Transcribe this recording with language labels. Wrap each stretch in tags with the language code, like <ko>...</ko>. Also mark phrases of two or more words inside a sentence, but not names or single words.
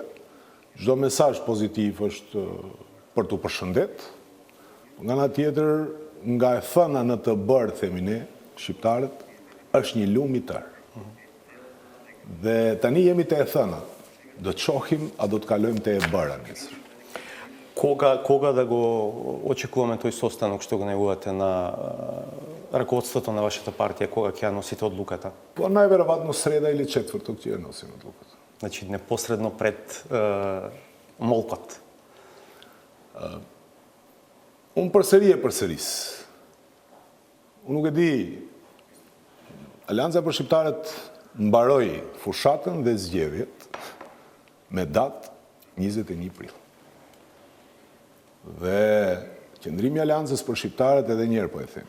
<sq>Çdo mesazh pozitiv është për t'u përshëndet. Nga ana tjetër, nga e thëna në të bërë, themi ne, shqiptarët, është një lum I tërë. Dhe tani jemi te e thëna. Do të shohim a do të kalojmë te e bëra nesër.</sq> <mk>Кога да го очекуваме тој состанок што го најавувате на раководството на вашата партија, кога ќе ја носите одлуката? По најверојатно среда или четврток ќе ја носиме одлуката. Значи непосредно пред молкот.</mk> <sq>Unë përsëri e përsëris. Unë nuk e di, Alianca për Shqiptarët mbaroi fushatën dhe zgjedhjet me datë 21 prill. Dhe qëndrimi I Aliancës për Shqiptarët edhe njerë po e them.</sq>